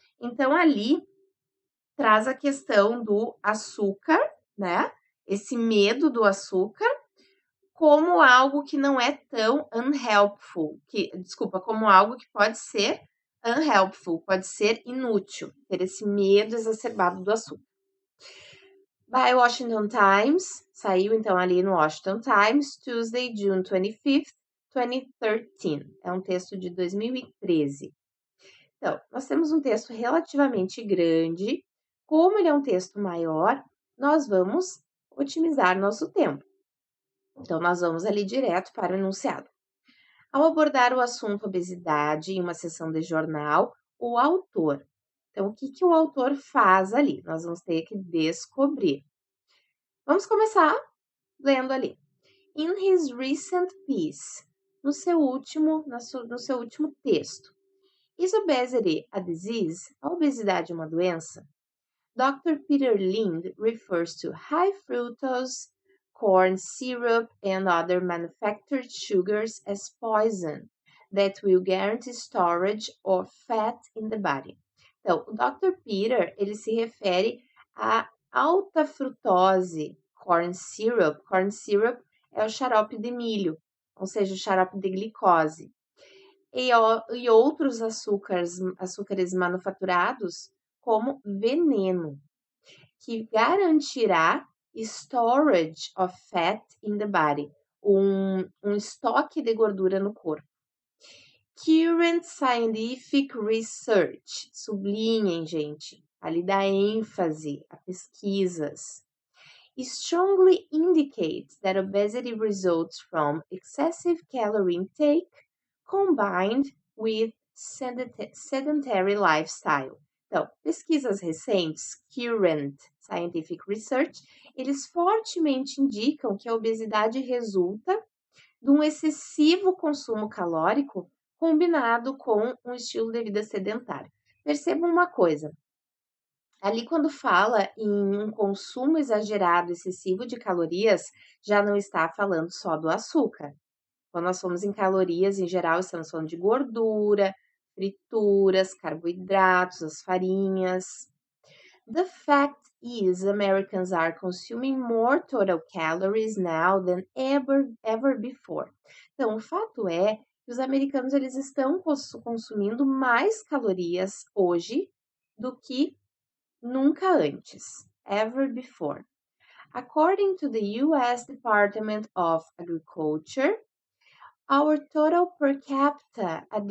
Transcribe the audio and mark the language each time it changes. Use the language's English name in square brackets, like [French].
[Portuguese] Então, ali traz a questão do açúcar, né? Esse medo do açúcar, como algo que não é tão unhelpful, como algo que pode ser unhelpful, pode ser inútil, ter esse medo exacerbado do açúcar. [English] By Washington Times, [Portuguese] saiu então ali no Washington Times, [English] Tuesday, June 25th, 2013. [Portuguese] É um texto de 2013. Então, nós temos um texto relativamente grande. Como ele é um texto maior, nós vamos otimizar nosso tempo. Então, nós vamos ali direto para o enunciado. Ao abordar o assunto obesidade em uma sessão de jornal, o autor. Então, o que o autor faz ali? Nós vamos ter que descobrir. Vamos começar lendo ali. [English] In his recent piece, [Portuguese] no seu último texto. [English] Is obesity a disease? [Portuguese] A obesidade é uma doença? [English] Dr. Peter Lind refers to high fructose corn syrup and other manufactured sugars as poison that will guarantee storage of fat in the body. [Portuguese] Então, o Dr. Peter, ele se refere a alta frutose corn syrup. Corn syrup é o xarope de milho, ou seja, o xarope de glicose. E outros açúcares manufaturados como veneno, que garantirá [English] storage of fat in the body, [Portuguese] um estoque de gordura no corpo. [English] Current scientific research, [Portuguese] sublinhem, gente, ali dá ênfase a pesquisas. [English] Strongly indicates that obesity results from excessive calorie intake combined with sedentary lifestyle. [Portuguese] Então, pesquisas recentes, [English] current scientific research, [Portuguese] eles fortemente indicam que a obesidade resulta de um excessivo consumo calórico combinado com um estilo de vida sedentário. Percebam uma coisa, ali quando fala em um consumo exagerado, excessivo de calorias, já não está falando só do açúcar. Quando nós falamos em calorias, em geral, estamos falando de gordura, frituras, carboidratos, as farinhas. [English] The fact is, Americans are consuming more total calories now than ever before. [Portuguese] Então, o fato é que os americanos eles estão consumindo mais calorias hoje do que nunca antes, [English] ever before. According to the US Department of Agriculture, our total per capita